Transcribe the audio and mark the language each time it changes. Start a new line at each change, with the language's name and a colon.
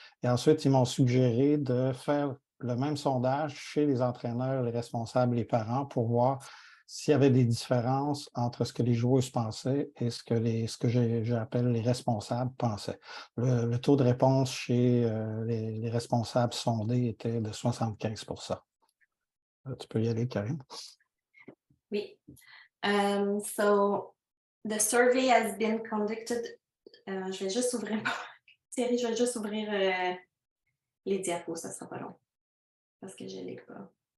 French: Et ensuite, ils m'ont suggéré de faire le même sondage chez les entraîneurs, les responsables, les parents, pour voir s'il y avait des différences entre ce que les joueuses pensaient et ce que j'appelle les responsables pensaient. Le taux de réponse chez les responsables sondés était de 75 Tu peux y aller, Karine. Oui.
English: So the survey has been conducted.
French: Je vais juste ouvrir. Thierry, je vais juste ouvrir les diapos, ça sera pas long. Parce que je ne l'ai pas.